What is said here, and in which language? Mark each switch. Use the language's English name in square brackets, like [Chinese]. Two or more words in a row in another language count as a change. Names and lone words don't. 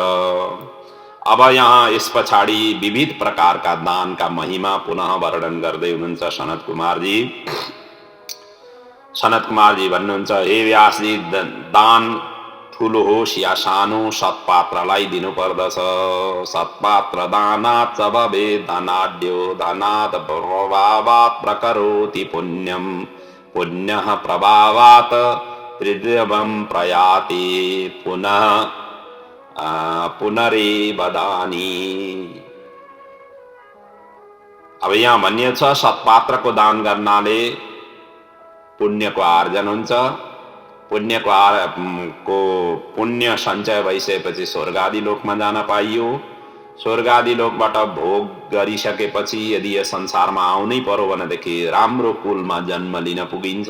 [Nepali] अब यहाँ यस पछाडि विविध प्रकारका दानका महिमा पुनः वर्णन गर्दै हुनुहुन्छ सनत कुमारजी। सनत कुमारजी भन्नुहुन्छ, हे व्यासजी, दान ठुलो होस् या सानो सत्पात्रलाई दिनु पर्दछ। [Sanskrit] सत्पात्र दानात् च भवेत् धनाढ्यो धनात् प्रभावात् प्रकरोति पुण्यं पुण्यः प्रभावात् त्रिद्रवं प्रयाति पुनः पुनरेव दानी। [Nepali] अब यहाँ भनिएको छ सत्पात्रको दान गर्नाले पुण्यको आर्जन हुन्छ। पुण्य सञ्चय भइसकेपछि स्वर्ग आदि लोकमा जान पाइयो। स्वर्ग आदि लोकबाट भोग गरिसकेपछि यदि यस संसारमा आउनै पर्यो भनेदेखि राम्रो कुलमा जन्म लिन पुगिन्छ।